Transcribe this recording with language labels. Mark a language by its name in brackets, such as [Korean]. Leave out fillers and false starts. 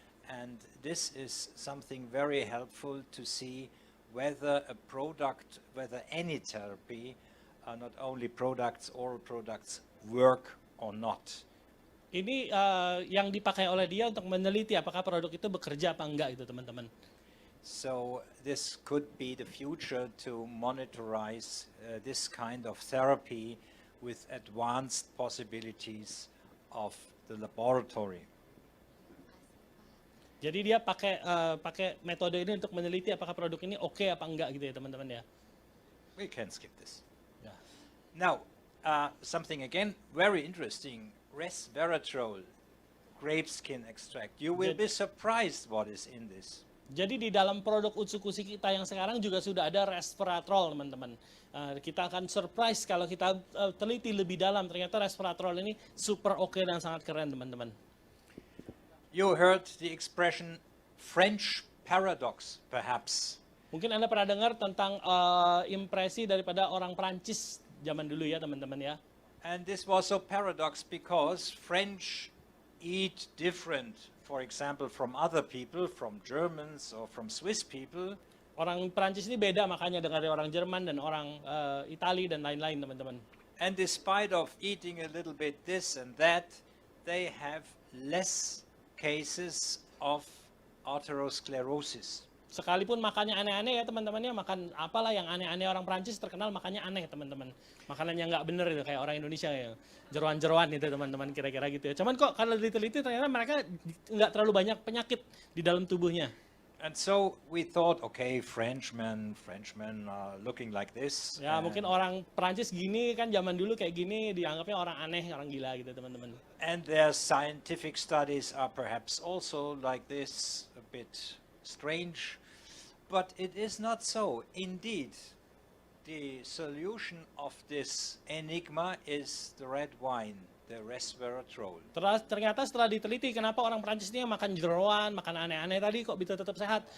[English] And this is something very helpful to see whether a product, whether any therapy, not only products, oral products, work or not. [Indonesian] Ini yang dipakai oleh dia untuk meneliti apakah produk itu bekerja apa enggak itu teman-teman. [English] So this could be the future to monitorize this kind of therapy with advanced possibilities of the laboratory. [Indonesian] Jadi dia pakai metode ini untuk meneliti apakah produk ini oke apa enggak gitu ya teman-teman ya. [English] We can skip this. [Indonesian] Ya. [English] Now, something again very interesting, resveratrol, grape skin extract. You will be surprised what is in this. [Indonesian] Jadi di dalam produk Utsukushi kita yang sekarang juga sudah ada resveratrol teman-teman. Kita akan surprise kalau kita teliti lebih dalam, ternyata resveratrol ini super oke dan sangat keren teman-teman. [English] You heard the expression French paradox, perhaps. [Indonesian] Mungkin Anda pernah dengar tentang impresi daripada orang Prancis zaman dulu ya teman-teman ya. [English] And this was a paradox because French eat different, for example, from other people, from Germans or from Swiss people. [Indonesian] Orang Prancis ini beda makanya dari orang Jerman dan orang Itali dan lain-lain teman-teman. [English] And despite of eating a little bit this and that, they have less cases of atherosclerosis. [Indonesian] Sekalipun makannya aneh-aneh ya teman-teman ya, makan apalah yang aneh-aneh orang Prancis terkenal makannya aneh teman-teman. Makanannya nggak bener itu kayak orang Indonesia ya. Jeroan-jeroan itu teman-teman kira-kira gitu ya. Cuman kok kalau diteliti ternyata mereka nggak terlalu banyak penyakit di dalam tubuhnya. [English] And so we thought, okay, Frenchmen are looking like this. [Indonesian] Ya mungkin orang Prancis gini kan zaman dulu kayak gini dianggapnya orang aneh, orang gila gitu teman-teman. [English] And their scientific studies are perhaps also like this, a bit strange. But it is not so. Indeed, the solution of this enigma is the red wine, the resveratrol. [Indonesian] Ternyata setelah diteliti kenapa orang Prancis ini makan jeroan, makan aneh-aneh tadi kok bisa tetap sehat.